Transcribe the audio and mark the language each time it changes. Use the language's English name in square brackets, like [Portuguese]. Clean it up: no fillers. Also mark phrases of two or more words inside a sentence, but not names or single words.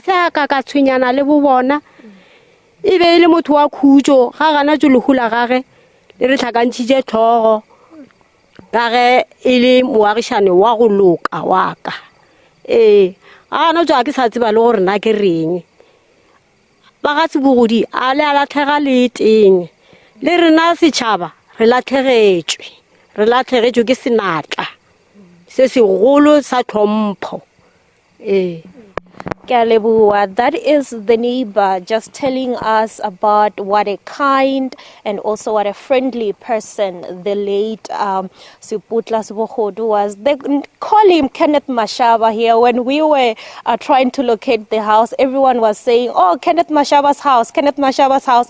[Northern Sotho] sa ka tshwenyana le bo bona e be le motho wa khutso ga gana tso le hula gage le re tlhakantšitše tlhogo ka ge e le moagišane wa go loka wa ka a no tswa ke sa tseba le gore nna ke reng ba ga Sebogodi a le a latlhega le teng le rena setšhaba re latlhegetšwe ke senatla se segolo sa tlhompho [English] That is the neighbor just telling us about what a kind and also what a friendly person the late Seputla Sebogodi was. They call him Kenneth Mashaba here. When we were trying to locate the house, everyone was saying, oh, Kenneth Mashaba's house, Kenneth Mashaba's house.